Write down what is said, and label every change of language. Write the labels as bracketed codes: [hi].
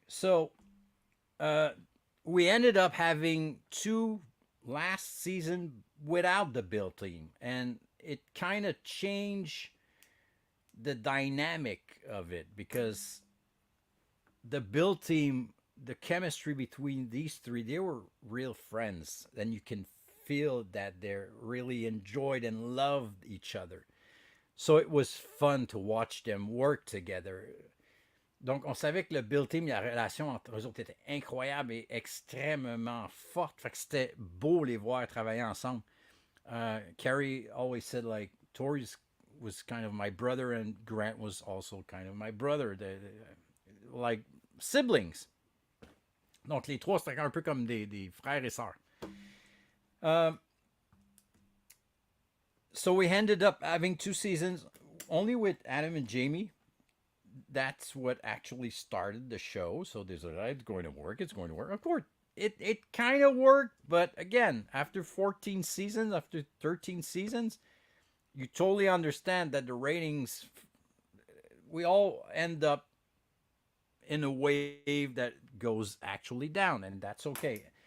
[en] So we ended up having two last season without the build team, and it kind of changed the dynamic of it because the build team, the chemistry between these three, they were real friends, and you can feel that they really enjoyed and loved each other. So it was fun to watch them work together. [fr] Donc, on savait que le build team, la relation entre eux autres était incroyable et extrêmement forte. Fait que c'était beau les voir travailler ensemble. [en] Carrie always said, like, Tori's was kind of my brother and Grant was also kind of my brother. Like siblings. [fr] Donc, les trois, c'était un peu comme des frères et sœurs. [en] So we ended up having two seasons only with Adam and Jamie. That's what actually started the show. So there's it's going to work. It's going to work. Of course, it kind of worked. But again, after 14 seasons, after 13 seasons, you totally understand that the ratings, we all end up in a wave that goes actually down. And that's okay.